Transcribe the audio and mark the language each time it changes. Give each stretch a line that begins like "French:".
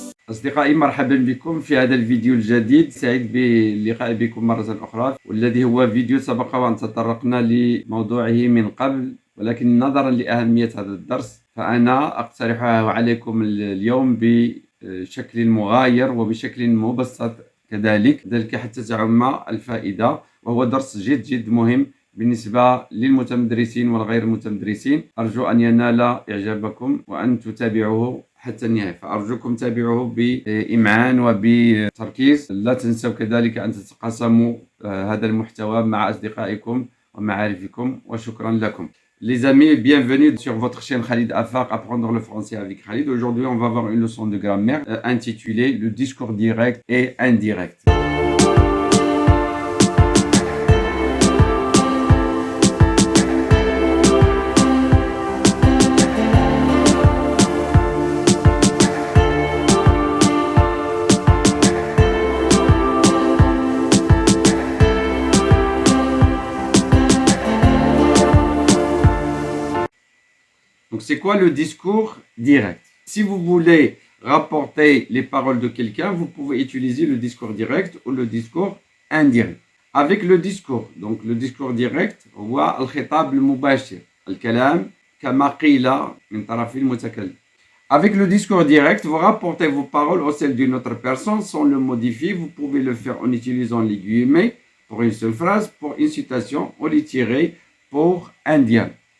Arabic: أصدقائي مرحبا بكم في هذا الفيديو الجديد. سعيد باللقاء بكم مرة أخرى، والذي هو فيديو سبق وأن تطرقنا لموضوعه من قبل، ولكن نظرا لأهمية هذا الدرس فأنا أقترحه عليكم اليوم بشكل مغاير وبشكل مبسط كذلك حتى تعم الفائدة، وهو درس جد مهم بالنسبة للمتمدرسين والغير المتمدرسين. أرجو أن ينال إعجابكم وأن تتابعوه حتى النهاية، فأرجوكم تابعوه بإمعان وبتركيز. لا تنسوا كذلك أن تتقاسموا هذا المحتوى مع أصدقائكم ومعارفكم، وشكرا لكم.
French: Les amis, bienvenue sur votre chaîne Khalid Afaq, apprendre le français avec Khalid. Aujourd'hui, on va voir une leçon de grammaire intitulée Le discours direct et indirect. Donc, c'est quoi le discours direct? Si vous voulez rapporter les paroles de quelqu'un, vous pouvez utiliser le discours direct ou le discours indirect. Avec le discours, donc le discours direct,
Arabic: هو الخطاب المباشر، الكلام كما قيل من طرف المتكلم.
French: Avec le discours direct, vous rapportez vos paroles au celles d'une autre personne sans le modifier. Vous pouvez le faire en utilisant les guillemets pour une seule phrase, pour une citation, ou les tirer pour un dialogue.